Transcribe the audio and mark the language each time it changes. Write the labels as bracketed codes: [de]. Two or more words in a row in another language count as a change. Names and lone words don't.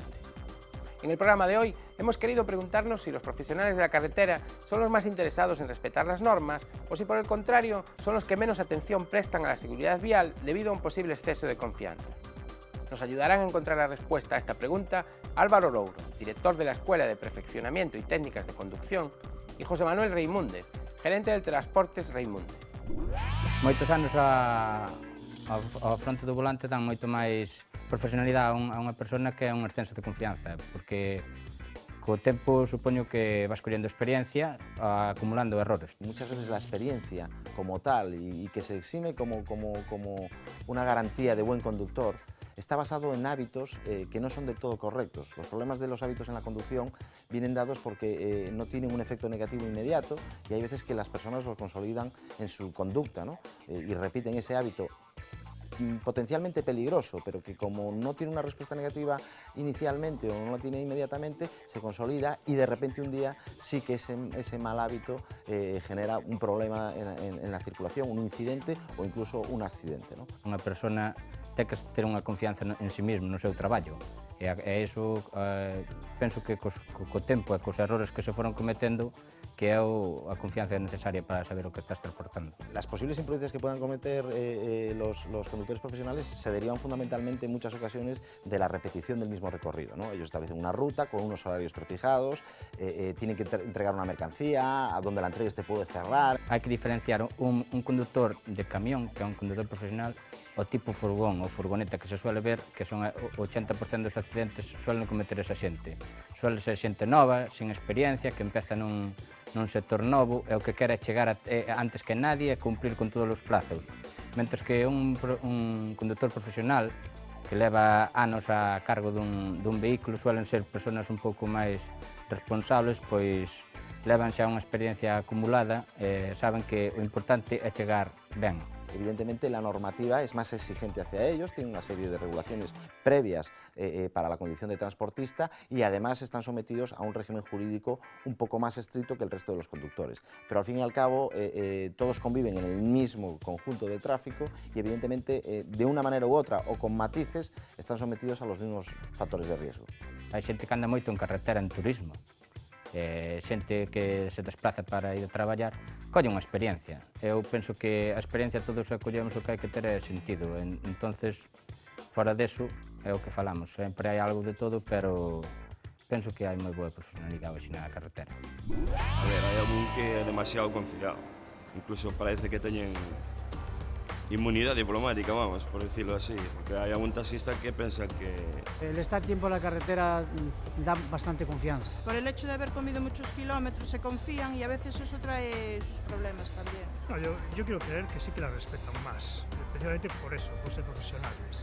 [es] En el programa de hoy hemos querido preguntarnos si los profesionales de la carretera son los más interesados en respetar las normas o si por el contrario son los que menos atención prestan a la seguridad vial debido a un posible exceso de confianza. Nos ayudarán a encontrar la respuesta a esta pregunta Álvaro Louro, director de la Escuela de Perfeccionamiento y Técnicas de Conducción, y José Manuel Reimúndez, gerente del Transportes Reimúndez. [gl] Moitos anos ao fronte do volante dan moito máis profesionalidade a unha persona que a un ascenso de confianza, porque co tempo supoño que vas collendo experiencia acumulando errores. [es] Muchas veces la experiencia como tal y que se exime como una garantía de buen conductor está basado en hábitos que no son del todo correctos. Los problemas de los hábitos en la conducción vienen dados porque no tienen un efecto negativo inmediato y hay veces que las personas los consolidan en su conducta, ¿no? Y repiten ese hábito potencialmente peligroso, pero que como no tiene una respuesta negativa inicialmente o no la tiene inmediatamente, se consolida y de repente un día sí que ese mal hábito genera un problema en la circulación, un incidente o incluso un accidente, ¿no? [gl] Unha persona ten que ter unha confianza en sí mesmo, no seu traballo. E iso penso que co tempo e cos errores que se foron cometendo que é a confianza necesaria para saber o que estás transportando. [es] Las posibles imprudencias que puedan cometer los conductores profesionales se derivan fundamentalmente en muchas ocasiones de la repetición del mismo recorrido, ¿no? Ellos establecen una ruta con unos horarios prefijados, tienen que entregar una mercancía, a donde la entregues te puede cerrar. [gl] Hai que diferenciar un conductor de camión, que é un conductor profesional, o tipo furgón ou furgoneta que se suele ver, que son o 80% dos accidentes suelen cometer esa xente. Suele ser xente nova, sin experiencia, que empeza nun sector novo e o que quere chegar antes que nadie e cumprir con todos os plazos. Mentres que un conductor profesional que leva anos a cargo dun vehículo suelen ser personas un pouco máis responsables, pois levan xa unha experiencia acumulada e saben que o importante é chegar ben. [es] Evidentemente la normativa es más exigente hacia ellos, tiene una serie de regulaciones previas para la condición de transportista y además están sometidos a un régimen jurídico un poco más estricto que el resto de los conductores. Pero al fin y al cabo todos conviven en el mismo conjunto de tráfico y evidentemente de una manera u otra o con matices están sometidos a los mismos factores de riesgo. [gl] Hai xente que anda moito en carretera en turismo. Xente que se desplaza para ir a traballar colle unha experiencia. Eu penso que a experiencia todos a collemos o que hai que ter é sentido. Entonces, fora deso, é o que falamos. Sempre hai algo de todo, pero penso que hai moi boa profesionalidade hoxe na carretera. A ver, hai algún que é demasiado confiado. [es] Incluso parece que teñen inmunidad diplomática, vamos, por decirlo así, porque hay algún taxista que piensa que... El estar tiempo en la carretera da bastante confianza. Por el hecho de haber comido muchos kilómetros se confían y a veces eso trae sus problemas también. No, yo quiero creer que sí que la respetan más, especialmente por eso, por ser profesionales.